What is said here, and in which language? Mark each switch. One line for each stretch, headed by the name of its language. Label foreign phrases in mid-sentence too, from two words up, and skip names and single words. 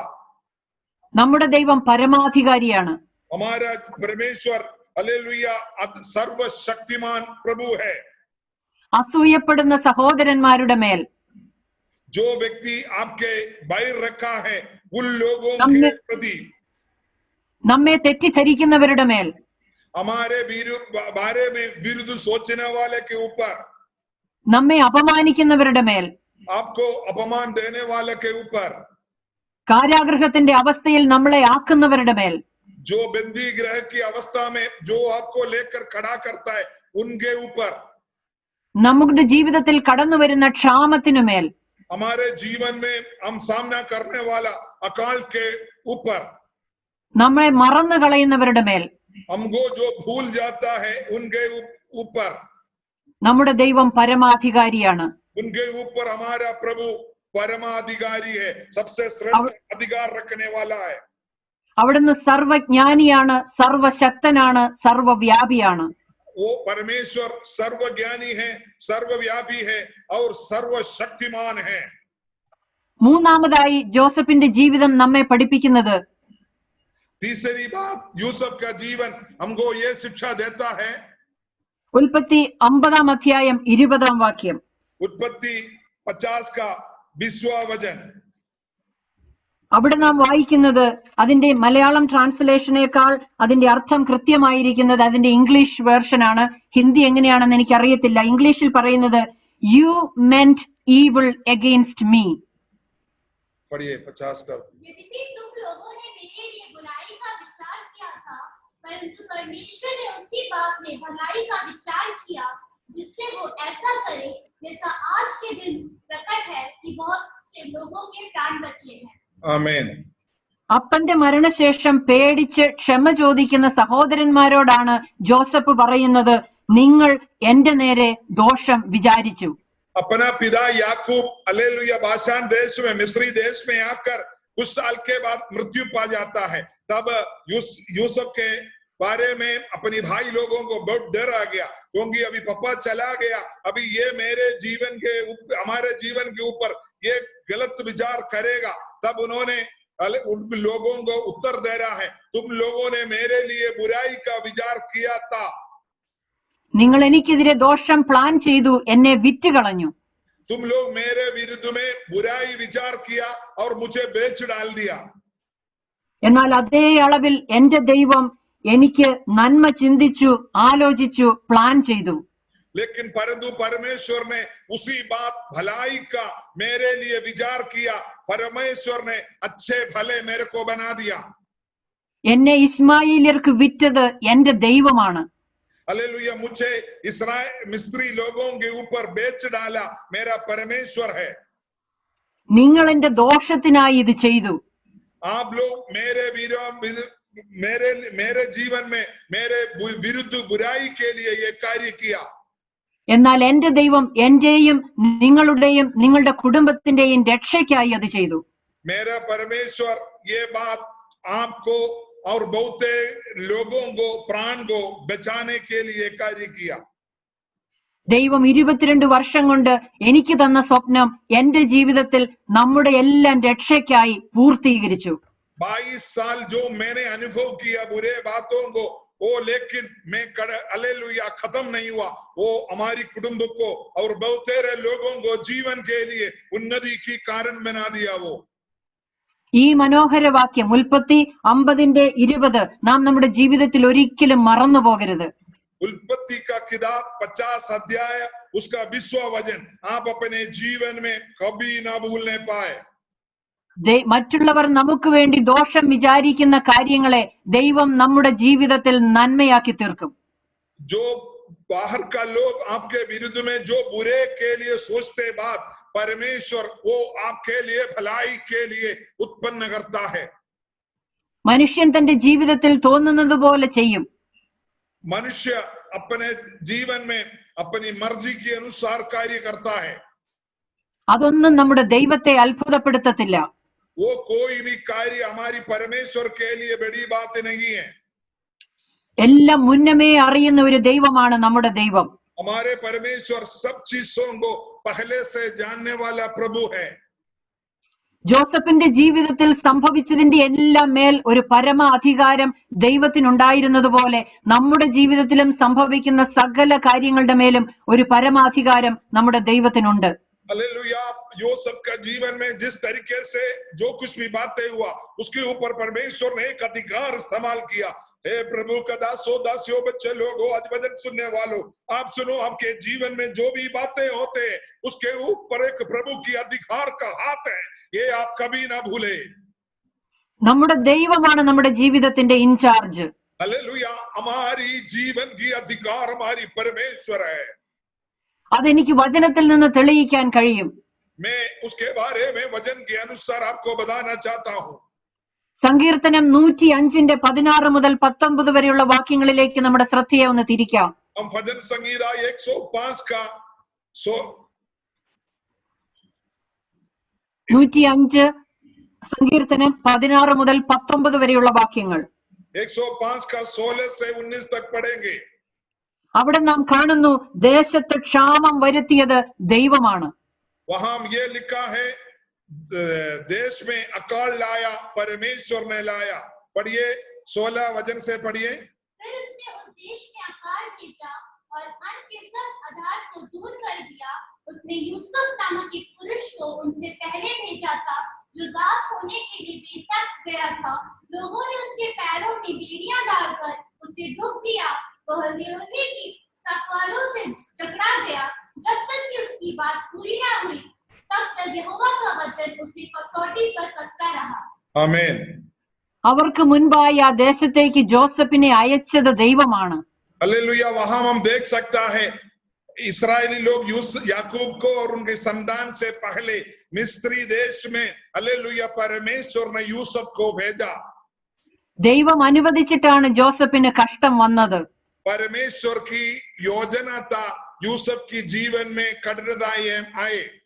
Malayalam: നമ്മുടെ ദൈവം പരമാധികാരിയാണ്.
Hindi: हमारा परमेश्वर हालेलुया सर्वशक्तिमान प्रभु है।
Malayalam: അസൂയപ്പെടുന്ന സഹോദരന്മാരുടെ മേൽ,
Hindi: जो व्यक्ति आपके बैर रखा है उन लोगों के हमने- प्रति,
Malayalam: നമ്മെ തെറ്റിദ്ധരിക്കുന്നവരുടെ മേൽ,
Hindi: हमारे बारे में विरुद्ध सोचने वाले के ऊपर,
Malayalam: നമ്മെ അപമാനിക്കുന്നവരുടെ മേൽ,
Hindi: आपको अपमान देने वाले के ऊपर,
Malayalam: കാരാഗൃഹത്തിന്റെ അവസ്ഥയിൽ നമ്മളെ ആക്കുന്നവരുടെ മേൽ,
Hindi: जो बंदी गृह की अवस्था में जो आपको लेकर खड़ा करता है उनके ऊपर,
Malayalam: നമ്മുടെ ജീവിതത്തിൽ കടന്നു വരുന്ന ക്ഷാമത്തിനുമേൽ,
Hindi: हमारे जीवन में हम सामना करने वाला अकाल के ऊपर,
Malayalam: നമ്മളെ മറന്നു കളയുന്നവരുടെ മേൽ
Hindi: हमको जो भूल जाता है उनके ऊपर,
Malayalam: നമ്മുടെ ദൈവം പരമാധികാരിയാണ്.
Hindi: उनके ऊपर हमारा प्रभु परमाधिकारी है, सबसे श्रेष्ठ अधिकार रखने वाला है।
Malayalam: അവിടുന്ന് സർവജ്ഞാനിയാണ്, സർവശക്തനാണ്, സർവവ്യാപിയാണ്.
Hindi: वो परमेश्वर सर्वज्ञानी है, सर्वव्यापी है और सर्वशक्तिमान है।
Malayalam: മൂന്നാമതായി ജോസഫിന്റെ ജീവിതം നമ്മെ പഠിപ്പിക്കുന്നത്
Hindi: तीसरी बात, यूसुफ का जीवन हमको ये शिक्षा देता है।
Malayalam: ഉൽപ്പത്തി 50 അധ്യായം 20 വാക്യം.
Hindi: उत्पत्ति 50 का 20वां वचन।
Malayalam: അവിടെ നാം വായിക്കുന്നത്, അതിന്റെ മലയാളം ട്രാൻസ്ലേഷനേക്കാൾ അതിന്റെ അർത്ഥം കൃത്യമായിരിക്കുന്നത് അതിന്റെ
English: English version
Malayalam: ആണ്. ഹിന്ദി എങ്ങനെയാണെന്ന് എനിക്കറിയത്തില്ല. ഇംഗ്ലീഷിൽ പറയുന്നത്,
English: You meant evil against me.
Hindi: पढ़िए 50 का। यद्यपि तुम लोगों ने मेरे लिए बुराई का विचार किया था, परंतु परमेश्वर ने उसी बात में भलाई का विचार किया, जिससे वो ऐसा करे जैसा आज के दिन प्रकट है कि बहुत से लोगों के प्राण बचे हैं। आमीन।
Malayalam: അപ്പന്റെ മരണശേഷം പേടിച്ച് ക്ഷമ ചോദിക്കുന്ന സഹോദരന്മാരോടാണ് ജോസഫ് പറയുന്നത്, നിങ്ങൾ എന്റെ നേരെ ദോഷം വിചാരിച്ചു.
Hindi: अपना पिता याकूब हालेलुया बाशान देश में, मिस्री देश में आकर कुछ साल के बाद मृत्यु पा जाता है। तब यूसुफ के बारे में अपनी भाई लोगों को बहुत डर आ गया, क्योंकि अभी पापा चला गया, अभी ये मेरे जीवन के हमारे जीवन के ऊपर ये गलत विचार करेगा। तब उन्होंने उन लोगों को उत्तर दे रहा है, तुम लोगों ने मेरे लिए बुराई का विचार किया था।
Malayalam: നിങ്ങൾ എനിക്കെതിരെ ദോഷം പ്ലാൻ ചെയ്തു, എന്നെ വിറ്റുകളഞ്ഞു.
Hindi: तुम लोग मेरे विरुद्ध में बुराई विचार किया और मुझे बेच डाल दिया।
Malayalam: എന്നാൽ അതേ അളവിൽ എന്റെ ദൈവം എനിക്ക് നന്മ ചിന്തിച്ചു, ആലോചിച്ചു, പ്ലാൻ ചെയ്തു.
Hindi: लेकिन परंतु परमेश्वर ने उसी बात भलाई का मेरे लिए विचार किया। परमेश्वर ने अच्छे भले मेरे को बना दिया।
Malayalam: എന്നെ ഇസ്മായില്യർക്ക് വിറ്റത് എന്റെ ദൈവമാണ്.
Hindi: हालेलुया, मुझे इस्राएल मिस्री लोगों के ऊपर बेच डाला मेरा परमेश्वर है।
Malayalam: നിങ്ങൾ എന്റെ ദോഷത്തിനായി ഇത് ചെയ്തു.
Hindi: आप लोग मेरे जीवन में मेरे विरुद्ध बुराई के लिए ये कार्य किया।
Malayalam: എന്നാൽ എന്റെ ദൈവം എന്റെയും നിങ്ങളുടെയും നിങ്ങളുടെ കുടുംബത്തിന്റെയും രക്ഷയ്ക്കായി അത് ചെയ്തു.
Hindi: मेरा परमेश्वर ये बात आपको और बहुत लोगों को प्राण को बचाने के लिए कार्य किया।
Malayalam: ദൈവം 22 വർഷം കൊണ്ട് എനിക്ക് തന്ന സ്വപ്നം എന്റെ ജീവിതത്തിൽ നമ്മുടെ എല്ലാം രക്ഷയ്ക്കായി പൂർത്തീകരിച്ചു.
Hindi: 22 साल जो मैंने अनुभव किया बुरे बातों को, वो लेकिन मैं हालेलुया खत्म नहीं हुआ। वो हमारी कुटुंब को और बहुत सारे लोगों को जीवन के लिए उन्नति की कारण बना दिया। वो
Malayalam: ഈ മനോഹര വാക്യം ഉൽപ്പത്തി 50:20 നാം നമ്മുടെ ജീവിതത്തിൽ ഒരിക്കലും മറന്നു പോകരുത്.
Hindi: उत्पत्ति का किताब 50 अध्याय उसका 20वां वचन आप अपने जीवन में कभी ना भूलने पाए।
Malayalam: മറ്റുള്ളവർ നമുക്ക് വേണ്ടി ദോഷം വിചാരിക്കുന്ന കാര്യങ്ങളെ ദൈവം നമ്മുടെ ജീവിതത്തിൽ നന്മയാക്കി തീർക്കും.
Hindi: जो बाहर का लोग आपके विरुद्ध में जो बुरे के लिए सोचते बात, परमेश्वर वो आपके लिए भलाई के लिए उत्पन्न करता है।
Malayalam: മനുഷ്യൻ തന്റെ ജീവിതത്തിൽ തോന്നുന്നത് പോലെ ചെയ്യും.
Hindi: मनुष्य अपने जीवन में अपनी मर्जी के अनुसार कार्य करता है।
Malayalam: അതൊന്നും നമ്മുടെ ദൈവത്തെ അത്ഭുതപ്പെടുത്തത്തില്ല.
Hindi: वो कोई भी कार्य हमारी परमेश्वर के लिए बड़ी बात नहीं है।
Malayalam: എല്ലാം മുന്നമേ അറിയുന്ന ഒരു ദൈവമാണ് നമ്മുടെ ദൈവം.
Hindi: हमारे परमेश्वर सब चीजों को पहले से जानने वाला प्रभु है।
Malayalam: ജോസഫിന്റെ ജീവിതത്തിൽ സംഭവിച്ചതിന്റെ എല്ലാം മേൽ ഒരു പരമ അധികാരം ദൈവത്തിനുണ്ടായിരുന്നതുപോലെ നമ്മുടെ ജീവിതത്തിലും സംഭവിക്കുന്ന സകല കാര്യങ്ങളുടെ മേലും ഒരു പരമാധികാരം നമ്മുടെ ദൈവത്തിനുണ്ട്.
Hindi: हालेलुया। यूसुफ का जीवन में जिस तरीके से जो कुछ भी बातें हुआ उसके ऊपर परमेश्वर ने एक अधिकार इस्तेमाल किया। हे प्रभु का दासो दासियों बच्चे लोगों आज वचन सुनने वालों, आप सुनो, आपके जीवन में जो भी बातें होते हैं उसके ऊपर एक प्रभु की अधिकार का हाथ है, ये आप कभी ना भूले।
Malayalam: നമ്മുടെ ദൈവമാണ് നമ്മുടെ ജീവിതത്തിന്റെ ഇൻചാർജ്.
Hindi: हालेलुया। हमारी जीवन की अधिकार हमारी परमेश्वर है।
Malayalam: അതെനിക്ക് വചനത്തിൽ നിന്ന് തെളിയിക്കാൻ കഴിയും.
Hindi: मैं उसके बारे में वचन के अनुसार आपको बताना चाहता हूँ।
Malayalam: സങ്കീർത്തനം 105:16 മുതൽ 19 വരെയുള്ള വാക്യങ്ങളിലേക്ക് നമ്മുടെ ശ്രദ്ധയെ ഒന്ന് തിരിക്കാം.
Hindi: हम भजन संगीता 105 का
Malayalam: 105 സങ്കീർത്തനം 16 മുതൽ 19 വരെയുള്ള വാക്യങ്ങൾ
Hindi: 105 का 16 से 19 तक पढ़ेंगे।
Malayalam: അവിടെ നാം കാണുന്നു ദേശത്ത് ക്ഷാമം വരുത്തിയത് ദൈവമാണ്.
Hindi: वहां ये लिखा है देश में अकाल लाया परमेश्वर ने लाया। पढ़िए 16 वचन से पढ़िए। फिर उसने उस देश में अकाल भेजा और अन्न के सब आधार को दूर कर दिया। उसने यूसुफ नामक एक पुरुष को उनसे पहले भेजा था जो दास होने के लिए बेचा गया था। लोगों ने उसके पैरों में बेड़ियां डालकर उसे ढक दिया। वह लोहे की सवालों से जकड़ा गया। जब तक कि उसकी बात पूरी ना हुई तब तक यहोवा का वचन उसे कसौटी पर कसता रहा। आमीन।
Malayalam: അവർക്ക് മുൻപായി ആ ദേശത്തേക്ക് ജോസഫിനെ അയച്ചത് ദൈവമാണ്.
Hindi: हालेलुया। वहां हम देख सकता है इस्राएली लोग याकूब को और उनके संतान से पहले मिस्री देश में हालेलुया परमेश्वर ने यूसुफ को भेजा।
Malayalam: ദൈവം അനുവദിച്ചിട്ടാണ് ജോസഫിന് കഷ്ടം വന്നത്.
Hindi: परमेश्वर की योजना था यूसुफ की जीवन में कठिनाइयां आए।